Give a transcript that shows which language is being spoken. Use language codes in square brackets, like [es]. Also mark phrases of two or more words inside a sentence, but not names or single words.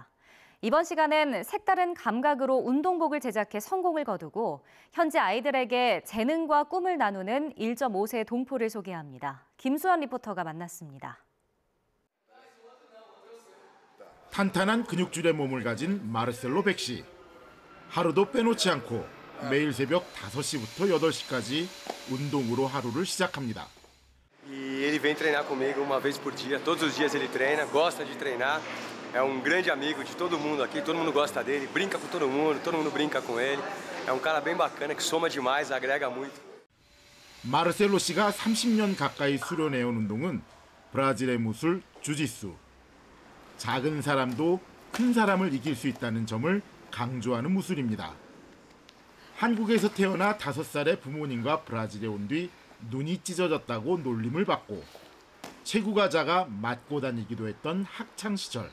[ko] 이번 시간은 색다른 감각으로 운동복을 제작해 성공을 거두고 현지 아이들에게 재능과 꿈을 나누는 1.5세 동포를 소개합니다. 김수환 리포터가 만났습니다. 탄탄한 근육줄의 몸을 가진 마르셀로 백시. 하루도 빼놓지 않고 매일 새벽 5시부터 8시까지 운동으로 하루를 시작합니다. [pt] E ele vem treinar comigo uma vez por dia, todos os dias ele treina, gosta de treinar, é grande amigo de todo mundo aqui, todo mundo gosta dele, brinca com todo mundo brinca com ele, é cara bem bacana que soma demais, agrega muito. [ko] 마르셀로 씨가 30년 가까이 수련해온 운동은 브라질의 무술 주짓수. 작은 사람도 큰 사람을 이길 수 있다는 점을 강조하는 무술입니다. 한국에서 태어나 5살의 부모님과 브라질에 온 뒤 눈이 찢어졌다고 놀림을 받고 체구가 맞고 다니기도 했던 학창 시절.